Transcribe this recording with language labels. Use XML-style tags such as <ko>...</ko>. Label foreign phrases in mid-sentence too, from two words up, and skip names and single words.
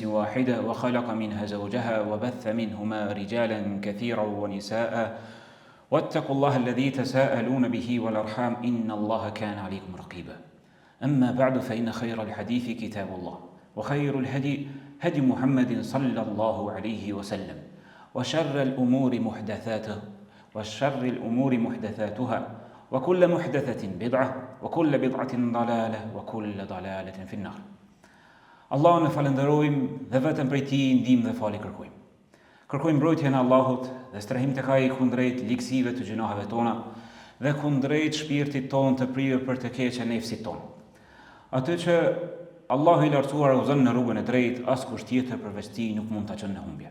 <ar>واحدة وخلق منها زوجها وبث منهما رجالا كثيرا ونساء واتقوا الله الذي تساءلون به والأرحام إن الله كان عليكم رقيبا أما بعد فإن خير الحديث كتاب الله وخير الهدي هدي محمد صلى الله عليه وسلم وشر الأمور محدثاتها وكل محدثة بدعة وكل بدعة ضلالة وكل ضلالة في النار.</ar> <sq>Allahun e falenderojmë dhe vetëm prej Tij ndihmë dhe falje kërkojmë. Kërkojmë mbrojtjen e Allahut dhe strehim tek Ai kundrejt ligjësive të gjunaheve tona dhe kundrejt shpirtit ton të prirë për të keqen nefsit ton. Atë që Allahu i lartësuar udhëzon në rrugën e drejtë, askush tjetër përveç Tij nuk mund ta çon në humbje.</sq>